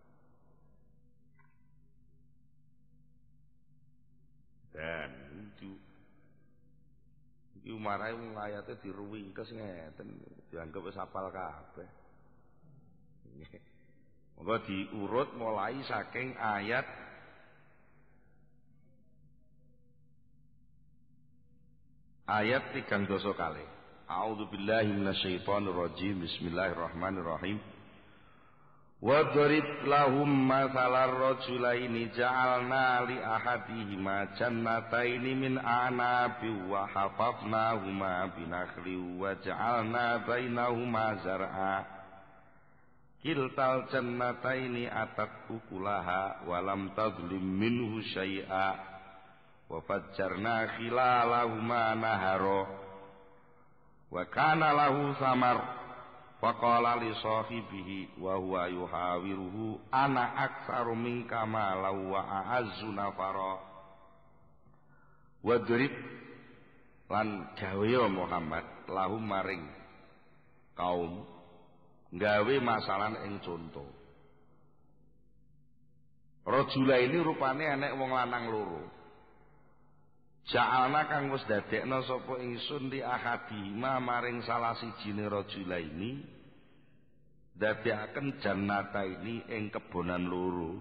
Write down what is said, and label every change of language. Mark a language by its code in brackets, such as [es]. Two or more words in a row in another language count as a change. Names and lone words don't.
[jv] Dan itu iki marai wong ayate diruwingkes ngeten dianggap wis hafal kabeh. Monggo diurut mulai saking ayat ayat 3 kali. [ar] أعوذ بالله من الشيطان الرجيم. بسم الله الرحمن الرحيم. واضرب لهم مثلا رجلين جعلنا لأحدهما جنتين من أعناب وحففناهما بنخل وجعلنا بينهما زرعا. كلتا الجنتين آتت أكلها ولم تظلم منه شيئا وفجرنا خلالهما نهرا وكان له ثمر فقال لصاحبه وهو يحاوره أنا أكثر منك مالا وأعز نفرا. [jv] Wadrib lan gawe Muhammad lahum maring kaum gawe masalan ing conto. [ar] رجلين [jv] rupane enek wong lanang loro. Ja'alna kang wis dadekna sapa ingsun [ar] لأحدهما [jv] maring salah sijine rajula ini dadekaken [ar] جنتين [jv] ing kebonan loro.